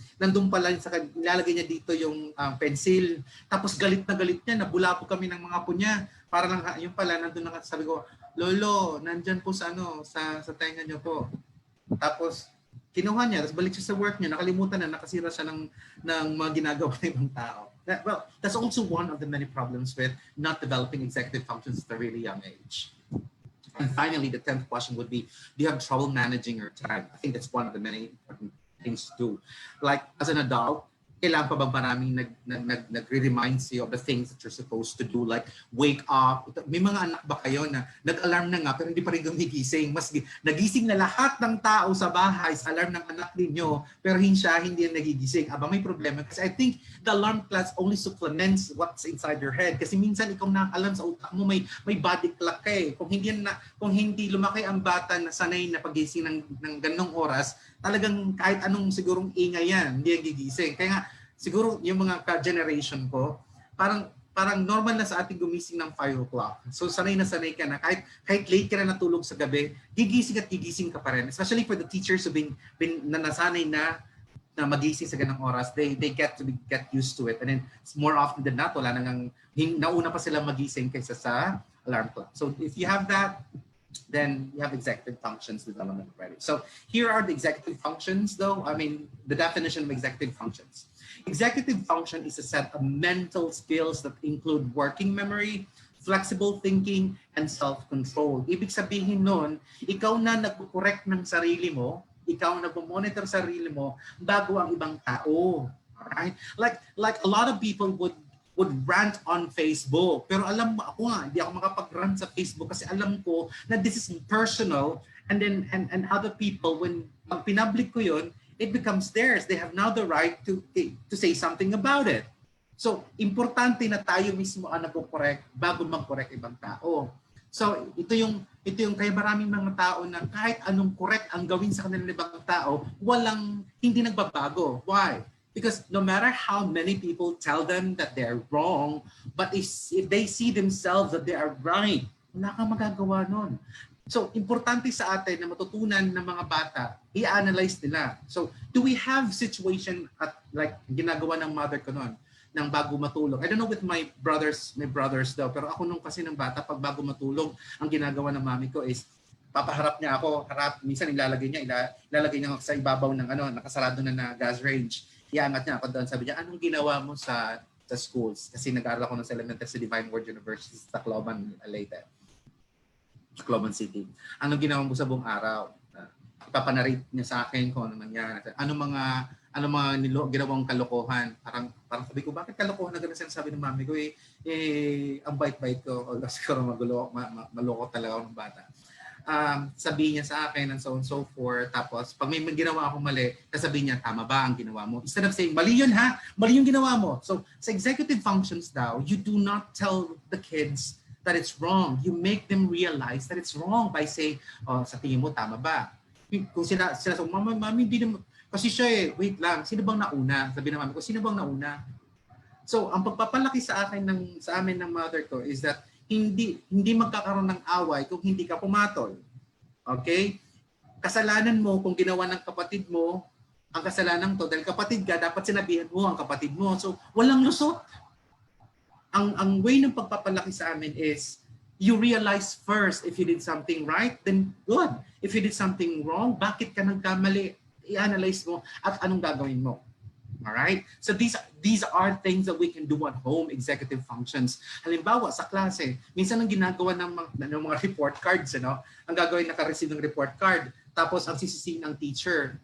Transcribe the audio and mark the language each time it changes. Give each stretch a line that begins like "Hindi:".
Filipino: Nandun pala, nilalagay niya dito yung pencil. Tapos galit na galit niya, nabulabog kami ng mga apo niya. Para lang, yung pala, nandun na, sabi ko, Lolo, nandyan po sa tenga niyo po. Tapos, kinuha niya, tapos balik siya sa work niya, nakalimutan na, nakasira siya ng mga ginagawa ng ibang tao.
English: That's also one of the many problems with not developing executive functions at a really young age. And finally, the 10th question would be, do you have trouble managing your time? I think that's one of the many important things to do. Like, as an adult,
Filipino: kailangan pa bang maraming nagre-remind sa'yo
English: of the things that you're supposed to do, like wake up?
Filipino: May mga anak ba kayo na nag-alarm na nga pero hindi pa rin gumigising? Nagising na lahat ng tao sa bahay sa alarm ng anak ninyo pero hindi yan nagigising. Aba, may problema.
English: Kasi I think the alarm clock only supplements what's inside your head.
Filipino: Kasi minsan ikaw nakaalam sa utak mo, may body clock ka eh. Kung hindi lumaki ang bata na sanay na pagising ng ganong oras, talagang kahit anong sigurong ingay yan, hindi yan gigising. Kaya nga, siguro yung mga ka-generation ko, parang normal na sa ating gumising ng 5 o'clock. So sanay na sanay ka na. Kahit late ka na natulog sa gabi, gigising ka pa rin.
English: Especially for the teachers who've been
Filipino: nasanay na magising sa ganang oras,
English: they get used to it. And then more often than not,
Filipino: wala nang nauna pa sila magising kaysa sa alarm clock.
English: So if you have that, then you have executive functions development already. So here are the executive functions though. I mean, the definition of executive functions. Executive function is a set of mental skills that include working memory, flexible thinking, and self-control.
Filipino: Ibig sabihin nun, ikaw na nag-correct ng sarili mo, ikaw na nag-monitor sarili mo bago ang ibang tao.
English: Alright? Like a lot of people would rant on Facebook.
Filipino: Pero alam mo, ako nga, hindi ako makapag-rant sa Facebook kasi alam ko na
English: this is personal, and then and other people,
Filipino: when pag pinablik ko yun,
English: it becomes theirs. They have now the right to say something about it.
Filipino: So, importante na tayo mismo ang nagko-correct bago mag-correct ibang tao. So, ito yung kaya maraming mga tao na kahit anong correct ang gawin sa kanilang ibang tao, hindi nagbabago.
English: Why? Because no matter how many people tell them that they're wrong, but if they see themselves that they are right, wala kang magagawa nun.
Filipino: So, importante sa atin na matutunan ng mga bata, i-analyze nila.
English: So, do we have situation at like
Filipino: ginagawa ng mother ko noon, nang bago matulog?
English: I don't know with my brothers
Filipino: daw, pero ako nung kasi ng bata, pag bago matulog, ang ginagawa ng mami ko is, papaharap niya ako, minsan ilalagay niya ako sa ibabaw ng nakasarado na gas range. Iangat niya ako doon, sabi niya, anong ginawa mo sa schools? Kasi nag-aaral ako ng elementary sa Divine Word University sa Tacloban, Leyte. Tacloban City. Anong ginawa mo sa buong araw? Ipapanarate niya sa akin kung ano nangyari. Ano mga ginawang kalokohan. Parang sabi ko, bakit kalokohan na ganun sinasabi ng mami ko? Ang bait-bait ko. O siguro maloko talaga ako ng bata. Sabihin niya sa akin
English: and so on and so forth.
Filipino: Tapos, pag may ginawa akong mali, sasabihin niya, tama ba ang ginawa mo? Instead of saying, mali yun ha? Mali yung ginawa mo. So, sa executive functions daw,
English: you do not tell the kids that it's wrong. You make them realize that it's wrong by saying,
Filipino: sa tingin mo, tama ba? Kung sila so, mami, hindi naman, kasi siya wait lang, sino bang nauna? Sabi ng mami ko, sino bang nauna? So, ang pagpapalaki sa amin ng mother ko is that hindi magkakaroon ng away kung hindi ka pumatol. Okay? Kasalanan mo kung ginawa ng kapatid mo, ang kasalanan to, dahil kapatid ka, dapat sinabihan mo ang kapatid mo. So, walang lusot. Ang way ng pagpapalaki sa amin
English: is you realize first if you did something right, then good. If you did something wrong,
Filipino: bakit ka nagkamali? I-analyze mo at anong gagawin mo. Alright?
English: So these are things that we can do at home, executive functions.
Filipino: Halimbawa, sa klase, minsan ang ginagawa ng mga report cards, ang gagawin naka-receive ng report card, tapos ang sisisihin ng teacher.